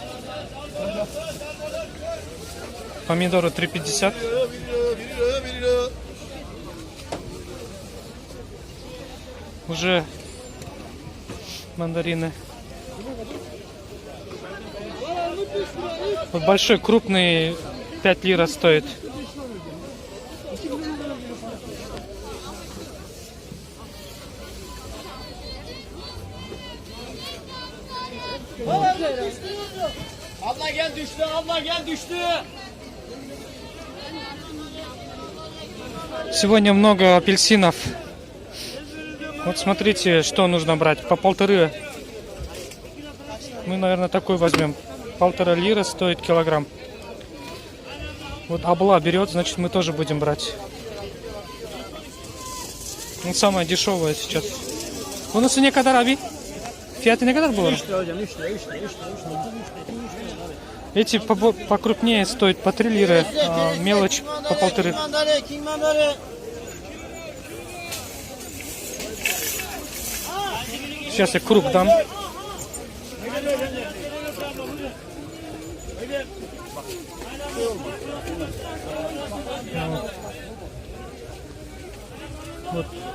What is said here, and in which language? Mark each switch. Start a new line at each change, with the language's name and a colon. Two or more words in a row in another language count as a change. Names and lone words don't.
Russian: Помидоры 3,50. Уже мандарины. Вот большой, крупный 5 лир стоит.
Turkish: Abla gel düştü, abla gel düştü.
Russian: Сегодня много апельсинов. Вот смотрите, что нужно брать. По 1,5. Мы, наверное, такой возьмем. 1,5 лира стоит килограмм. Вот Абла берет, значит, мы тоже будем брать. Ну, самое дешевое сейчас.
Turkish: Bunun ne kadar abi? Fiyatı ne kadar bu? 3 lira hocam, 3 lira, 3 lira, 3 lira.
Russian: Эти покрупнее стоят по 3 лиры, а мелочь по 1,5. Сейчас я круг дам. Вот.